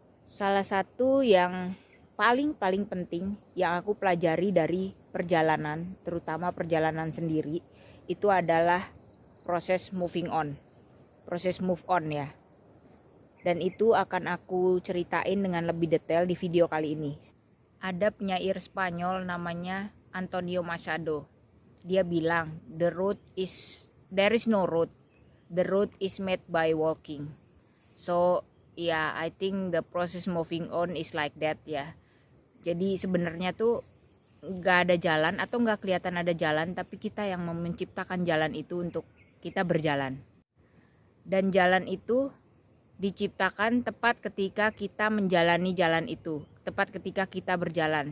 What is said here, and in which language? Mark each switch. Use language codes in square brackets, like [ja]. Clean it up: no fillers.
[id] Salah satu yang paling penting yang aku pelajari dari perjalanan, terutama perjalanan sendiri, itu adalah proses moving on. Proses move on ya. Dan itu akan aku ceritain dengan lebih detail di video kali ini. Ada penyair Spanyol namanya Antonio Machado. Dia bilang, [en] there is no road. The road is made by walking. So, yeah, I think the process moving on is like that ya. [id] Jadi sebenarnya tuh nggak ada jalan atau nggak kelihatan ada jalan, tapi kita yang menciptakan jalan itu untuk kita berjalan. Dan jalan itu diciptakan tepat ketika kita menjalani jalan itu, tepat ketika kita berjalan.